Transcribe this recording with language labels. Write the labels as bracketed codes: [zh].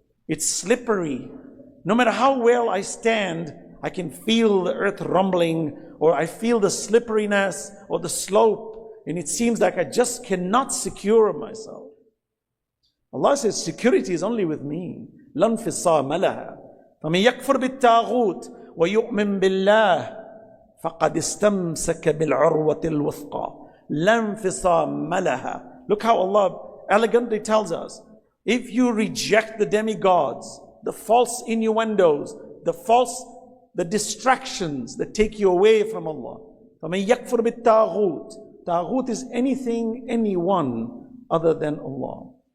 [en] It's slippery. No matter how well I stand, I can feel the earth rumbling, or I feel the slipperiness or the slope, and it seems like I just cannot secure myself. Allah says, security is only with me. [ar] لا انفصام لها فمن يكفر بالطاغوت ويؤمن بالله فقد استمسك بالعروة الوثقى لا انفصام لها. [en] Look how Allah elegantly tells us, if you reject the demigods, the false innuendos, the distractions that take you away from Allah, [ar] فمن يكفر بالطاغوت. [en] Taghut is anything, anyone other than Allah.